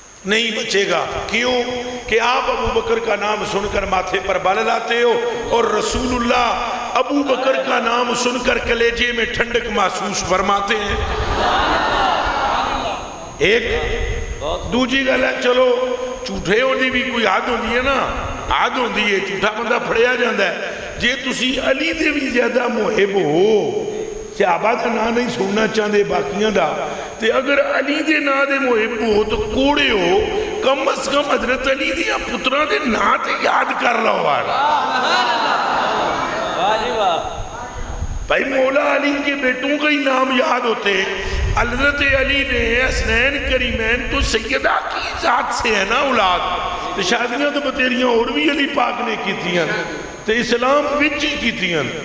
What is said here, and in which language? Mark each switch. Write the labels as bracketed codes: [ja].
[ur] نہیں بچے گا. کیوں کہ آپ ابو بکر کا نام سن کر ماتھے پر بال لاتے ہو اور رسول اللہ ابو بکر کا نام سن کر کلیجے میں ٹھنڈک محسوس فرماتے ہیں. [pa] ایک دوجی گل ہے چلو جھوٹے ہونے بھی کوئی حد ہوندی ہے نا, حد ہوندی ہے, جھوٹا بندہ پھڑیا جاندہ ہے. جے تسی علی دے بھی زیادہ محب ہو, صحابہ کا نام نہیں سننا چاہتے باقیاں دا, تے اگر علی دے نام دے محب ہو تو کوڑے ہو, کم از کم حضرت علی دیا پترہ دے نام تے یاد کر لو. [ur] بھائی مولا علی کے بیٹوں کا ہی نام یاد ہوتے. حضرت علی نے حسنین کریمین تو سیدہ کی ذات سے ہے نا اولاد, تو شادیاں تو بتیریاں اور بھی علی پاک نے کی تھیاں, [pa] تو اسلام وچ ہی کی تھیاں.